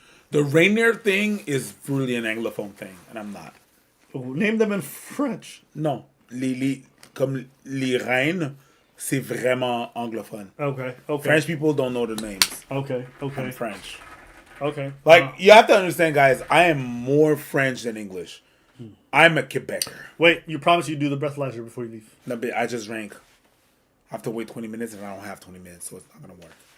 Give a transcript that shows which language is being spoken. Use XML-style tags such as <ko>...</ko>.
<en>The reindeer thing is really an Anglophone thing, and I'm not. Name them in French.</en> <fr>Non. Comme les reines, c'est vraiment anglophone.</fr> <en>Okay. French people don't know the names. Okay. I'm French. Okay. Like, you have to understand, guys, I am more French than English. I'm a Quebecer. Wait, you promise you do the breathalyzer before you leave? No, but I just drank. I have to wait 20 minutes, and I don't have 20 minutes, so it's not going to work.</en>